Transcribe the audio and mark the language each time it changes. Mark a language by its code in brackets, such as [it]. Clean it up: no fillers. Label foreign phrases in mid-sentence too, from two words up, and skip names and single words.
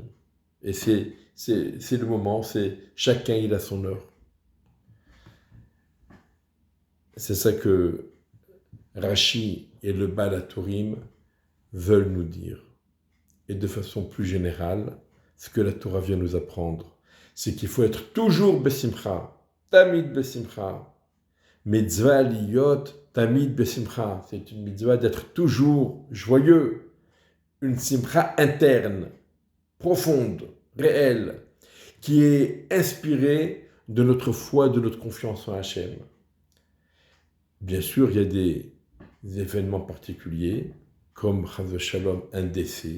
[fr] Et c'est le moment, c'est chacun il a son heure. C'est ça que Rashi et le Baal HaTurim veulent nous dire. Et de façon plus générale, ce que la Torah vient nous apprendre, c'est qu'il faut être toujours besimcha, [he] תמיד בשמחה. מצוה להיות, תמיד בשמחה. [fr] C'est une mitzvah d'être toujours joyeux. Une simcha interne, profonde, réelle, qui est inspirée de notre foi, de notre confiance en Hachem. Bien sûr, il y a des événements particuliers, comme [he] חס ושלום, [fr] un décès.